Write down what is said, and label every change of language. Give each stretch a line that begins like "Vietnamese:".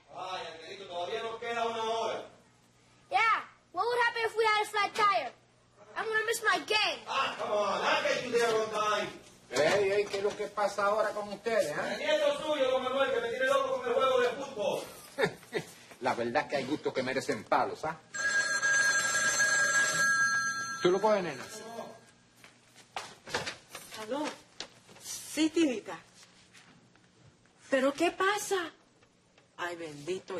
Spanish: Ay, Angelito, todavía nos queda una hora.
English: Yeah. What would happen if we had a flat tire? I'm gonna miss my game. Ah, come on, I get you there on time.
Spanish: Ey, ¿qué es lo que pasa ahora con ustedes? El nieto suyo, don Manuel, que me tiene loco con el juego de fútbol. La verdad es que hay gustos que merecen palos, ¿ah? ¿Tú lo coges, nena? ¿Aló? Sí, Tinita. ¿Pero qué pasa? Ay, bendito.